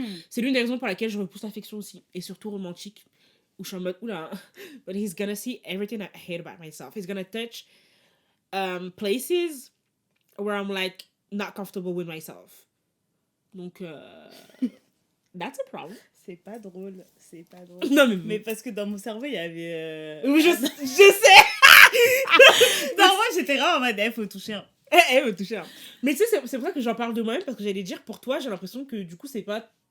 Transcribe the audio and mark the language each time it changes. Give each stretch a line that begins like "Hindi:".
French: C'est l'une des raisons pour laquelle je repousse l'affection aussi. Et surtout romantique. Où je suis en mode, oula,
English: but he's gonna see everything I hate about myself. He's gonna touch places where I'm like not comfortable with myself. Donc, that's a problem.
French: C'est pas drôle, c'est pas drôle. Non, Mais parce que dans mon cerveau, il y avait... Oui, je sais. Non, moi, j'étais vraiment en mode, faut toucher un. Me toucher. Mais tu sais, c'est pour ça que j'en parle de moi-même, parce que j'allais dire, pour toi, j'ai l'impression que du coup, c'est pas...